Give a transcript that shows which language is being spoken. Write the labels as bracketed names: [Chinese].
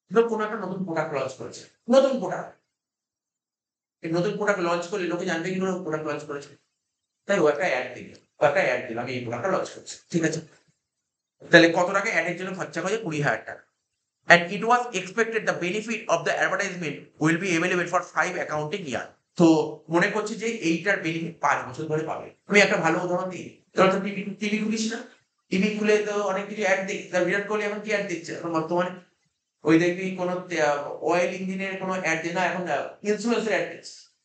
[Bangla] কোনো একটা নতুন প্রোডাক্ট লঞ্চ করেছে, নতুন প্রোডাক্ট, এই নতুন প্রোডাক্ট লঞ্চ করলে লোকে জানবে কি করে প্রোডাক্ট লঞ্চ করেছে, তাই ও একটা অ্যাড দিল আমি এই প্রোডাক্টটা লঞ্চ করছি, ঠিক আছে। তাহলে কত টাকা অ্যাডের জন্য খরচা করে? 20,000 টাকা। [English] And it was expected the benefit of the advertisement will be available for 5 accounting year. [Bangla] তো মনে করছি যে এইটার বেনিফিট 5 বছর ধরে পাবে। আমি একটা ভালো উদাহরণ দিই, তোরা তো টিভি খুলিস না, টিভি খুলে তো অনেক কিছু অ্যাড দেখি, বিরাট কোহলি এখন কি অ্যাড দিচ্ছে এখন বর্তমানে? ওই দেখবি কোন অয়েল ইঞ্জিনের কোনো অ্যাড দেয় না, এখন ইন্স্যুরেন্সের অ্যাড দিচ্ছে।